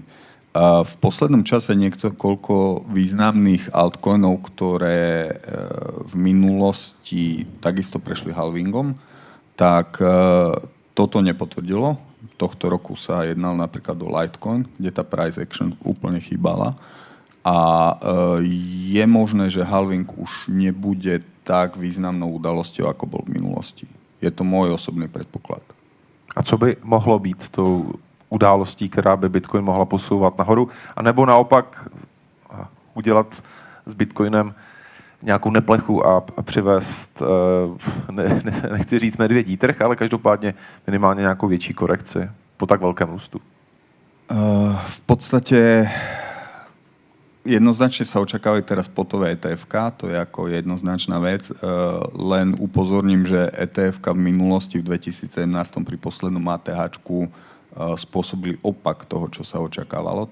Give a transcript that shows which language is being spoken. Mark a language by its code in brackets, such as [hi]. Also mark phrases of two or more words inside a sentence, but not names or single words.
[sk] V poslednom čase koľko významných altcoinov, ktoré v minulosti takisto prešli halvingom, tak toto nepotvrdilo. Tohto roku sa jednal napríklad o Litecoin, kde tá [en] price action [sk] úplne chýbala. A je možné, že halving už nebude tak významnou udalosťou, ako bol v minulosti. Je to môj osobný predpoklad. [cs] A co by mohlo být tou událostí, která by Bitcoin mohla posouvat nahoru? A nebo naopak udělat s Bitcoinem nějakou neplechu a přivést, nechci říct medvědí trh, ale každopádně minimálně nějakou větší korekci po tak velkém růstu? [sk] V podstate jednoznačne sa očakávajú teraz spotové ETF-ka, to je ako jednoznačná vec. Len upozorním, že ETF-ka v minulosti v 2017 pri poslednom ATH-čku spôsobili opak toho, čo sa očakávalo.